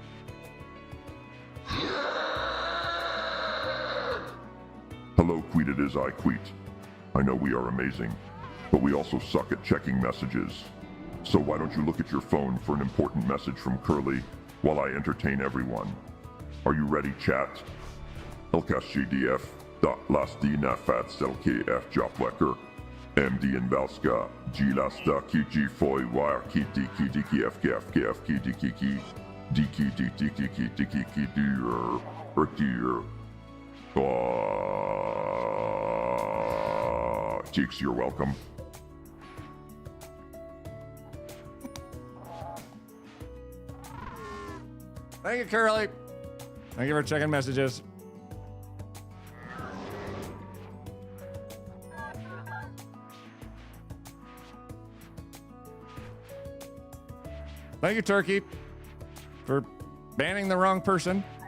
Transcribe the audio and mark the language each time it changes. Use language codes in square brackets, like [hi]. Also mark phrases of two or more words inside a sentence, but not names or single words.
[en] Hello, Queet, it is I, Queet. I know we are amazing, but we also suck at checking messages. So why don't you look at your phone for an important message from Curly while I entertain everyone? Are you ready, chat? LKSGDF, Lastina Fats LKF Joplecker, MD in Balska, Gilasta Kiki Foy Wire Kiti Kiti KF Kiti Kiki Diki Diki Diki Dear or Dear. Cheeks, you're welcome. Thank you, Curly. Thank you for checking messages. Thank you, Turkey, for banning the wrong person.